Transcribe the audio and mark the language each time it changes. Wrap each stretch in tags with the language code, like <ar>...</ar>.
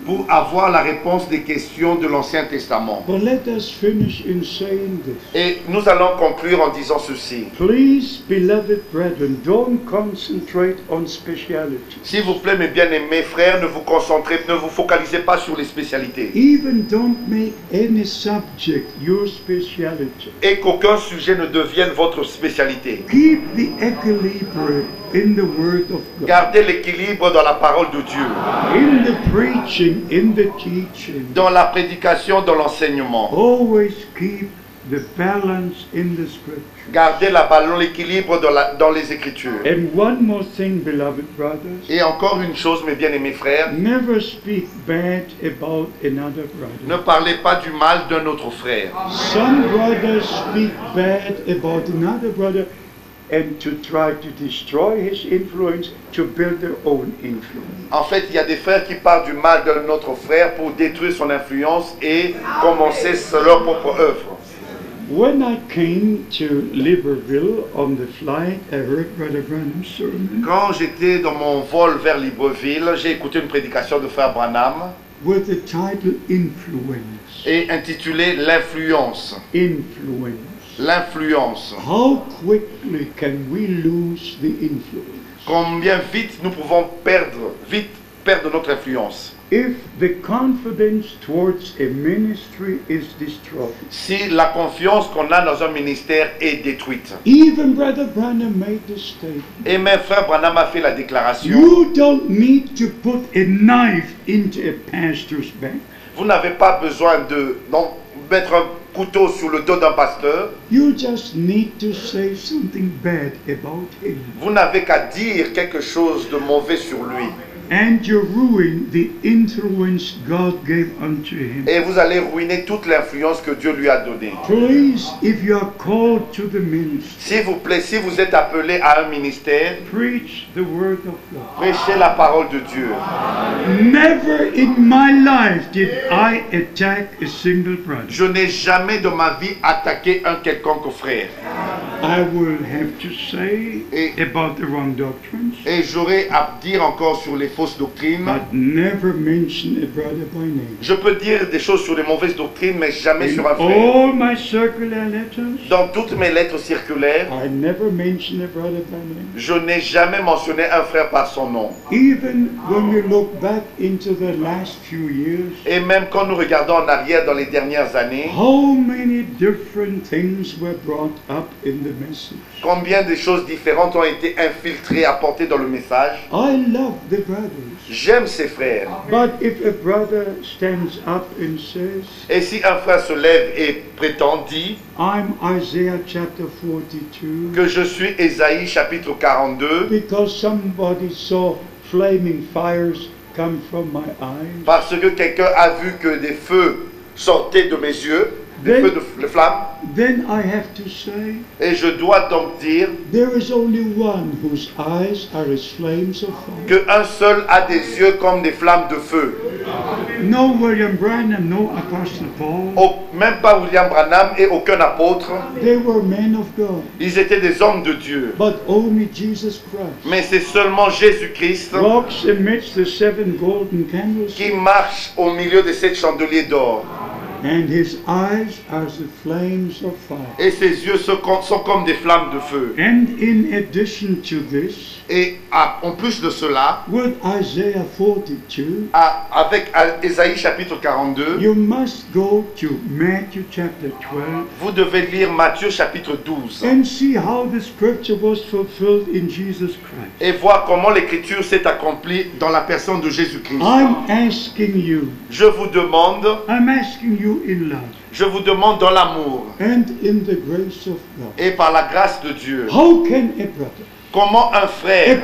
<fr>pour avoir la réponse des questions de l'Ancien Testament.</fr> <en>But let us finish in saying this.</en> <fr>Et nous allons conclure en disant ceci.</fr> <en>Please, beloved brethren, don't concentrate on speciality.</en> <fr>S'il vous plaît, mes bien-aimés frères, ne vous focalisez pas sur les spécialités.</fr> <en>Even don't make any subject your speciality.</en> <fr>Et qu'aucun sujet ne devienne votre spécialité.</fr> <en>Keep the equilibrium in the Word of God,</en> <fr>Gardez l'équilibre dans la parole de Dieu,</fr> <en>in the preaching, in the teaching.</en> <fr>dans la prédication, dans l'enseignement.</fr> <en>Always keep the balance in the Scripture.</en> <fr>Gardez l'équilibre dans les Écritures.</fr> <en>And one more thing, beloved brothers,</en> <fr>Et encore une chose, mes bien-aimés frères,</fr> <en>never speak bad about another</en> <fr>ne</fr> <en>brother.</en> <fr>parlez pas du mal d'un autre frère.</fr> <en>Some brothers speak bad about another brother and to try to destroy his influence, to build their own influence.</en> <fr>En fait, il y a des frères qui parlent du mal d'un autre frère pour détruire son influence et commencer leur propre œuvre.</fr> <en>When I came to Libreville on the flight, I heard Brother Branham's sermon</en> <fr>Quand j'étais dans mon vol vers Libreville, j'ai écouté une prédication de frère Branham</fr> <en>with the title Influence.</en> <fr>et intitulée L'influence.</fr> <en>Influence.</en> <fr>L'influence.</fr> <en>How quickly can we lose the influence?</en> <fr>Combien vite nous pouvons perdre notre influence.</fr> <en>If the confidence towards a ministry is destroyed.</en> <fr>Si la confiance qu'on a dans un ministère est détruite.</fr> <en>Even Brother Branham made this statement.</en> <fr>Et même frère Branham a fait la déclaration.</fr> <en>You don't need to put a knife into a pastor's back.</en> <fr>Vous n'avez pas besoin de mettre un couteau sur le dos d'un pasteur.</fr> <en>You just need to say something bad about him.</en> <fr>Vous n'avez qu'à dire quelque chose de mauvais sur lui.</fr> <en>And you ruin the influence God gave unto him.</en> <fr>Et vous allez ruiner toute l'influence que Dieu lui a donnée.</fr> <en>Please, if you are called to the ministry,</en> <fr>S'il vous plaît, si vous êtes appelé à un ministère,</fr> <en>preach the word of God.</en> <fr>prêchez la parole de Dieu.</fr> <en>Never in my life did I attack a single brother.</en> <fr>Je n'ai jamais de ma vie attaqué un quelconque frère.</fr> <en>I will have to say about the wrong doctrines,</en> <fr>Et j'aurai à dire encore sur les fausses doctrines.</fr> <en>but never mention a brother by name.</en> <fr>Je peux dire des choses sur les mauvaises doctrines, mais jamais</fr> <en>In</en> <fr>sur un frère.</fr> <en>all my circular letters,</en> <fr>Dans toutes mes lettres circulaires,</fr> <en>I never mention a brother by name.</en> <fr>je n'ai jamais mentionné un frère par son nom.</fr> <en>Even when we look back into the last few years,</en> <fr>Et même quand nous regardons en arrière dans les dernières années,</fr> <en>how many different things were brought up in the the message.</en> <fr>Combien de choses différentes ont été infiltrées, apportées dans le message.</fr> <en>I love the brothers.</en> <fr>J'aime ces frères.</fr> <en>But if a brother stands up and says,</en> <fr>Et si un frère se lève et prétend, dit</fr> <en>I'm Isaiah chapter 42,</en> <fr>que je suis Ésaïe chapitre 42,</fr> <en>because somebody saw flaming fires come from my eyes,</en> <fr>parce que quelqu'un a vu que des feux sortaient de mes yeux, des feux de flammes,</fr> <en>then I have to say,</en> <fr>et je dois donc dire</fr> <en>there is only one whose eyes are as flames of fire.</en> <fr>qu'un seul a des yeux comme des flammes de feu.</fr> <en>No William Branham, no Apostle Paul.</en> <fr>Même pas William Branham et aucun apôtre.</fr> <en>They were men of God.</en> <fr>Ils étaient des hommes de Dieu.</fr> <en>But only Jesus Christ</en> <fr>Mais c'est seulement Jésus-Christ</fr> <en>walks amidst the seven golden</en> <fr>qui</fr> <en>candlesticks,</en> <fr>marche au milieu de ces chandeliers d'or.</fr> <en>and his eyes are the flames of fire.</en> <fr>Et ses yeux sont comme des flammes de feu.</fr> <en>And in addition to this,</en> <fr>Et en plus de cela,</fr> <en>with Isaiah 42,</en> <fr>avec Ésaïe chapitre 42,</fr> <en>you must go to Matthew chapter 12</en> <fr>vous devez lire Matthieu chapitre 12</fr> <en>and see how the scripture was fulfilled in Jesus Christ.</en> <fr>et voir comment l'écriture s'est accomplie dans la personne de Jésus-Christ.</fr> <en>I'm asking you,</en> <fr>Je vous demande,</fr> <en>I'm asking you in love</en> <fr>je vous demande dans l'amour</fr> <en>and in the grace of God,</en> <fr>et par la grâce de Dieu,</fr> <en>how can a brother</en> <fr>comment un frère</fr>